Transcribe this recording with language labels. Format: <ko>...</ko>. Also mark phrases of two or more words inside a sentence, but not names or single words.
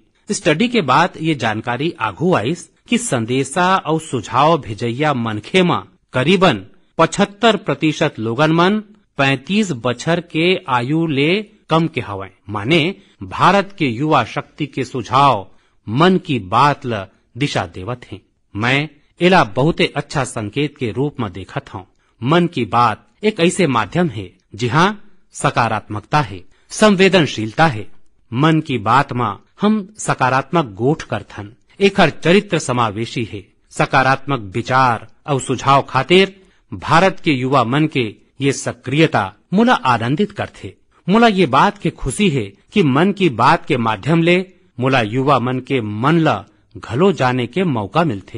<hne>स्टडी के बाद ये जानकारी आगू आईस कि संदेशा और सुझाव भेजैया मनखे में करीबन 75% लोगन मन 35 बछर के आयु ले कम के हवय। माने भारत के युवा शक्ति के सुझाव मन की बात ला दिशा देवत हैं। मैं एला बहुते अच्छा संकेत के रूप में देखत हूँ। मन की बात एक ऐसे माध्यम है जहाँ सकारात्मकता है, संवेदनशीलता है। मन की बात में हम सकारात्मक गोठ करथन, एकर चरित्र समावेशी है। सकारात्मक विचार और सुझाव खातिर भारत के युवा मन के ये सक्रियता मोला आनंदित करथे। मोला ये बात के खुशी है कि मन की बात के माध्यम ले मोला युवा मन के मन ला घलो जाने के मौका मिलथे।</hne>